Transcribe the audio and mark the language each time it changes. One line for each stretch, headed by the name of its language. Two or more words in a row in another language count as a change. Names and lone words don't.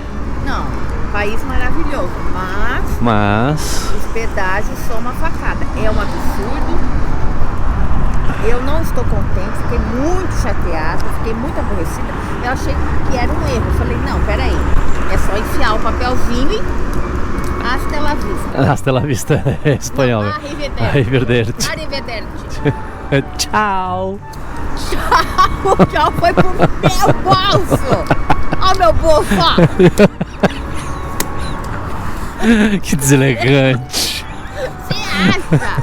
Portuguese: Não, país maravilhoso, mas os pedágios são uma facada. É um absurdo. Eu não estou contente, fiquei muito chateada, fiquei muito aborrecida. Eu achei que era um erro. Eu falei, não, peraí. É só enfiar o papelzinho e
Spanish: hasta la vista. Hasta la vista
Portuguese: é espanhol. Não, arrivederci. Arrivederci. Tchau. Tchau. Tchau foi pro meu bolso. Ó meu bolso, ó. Que deselegante. Você acha?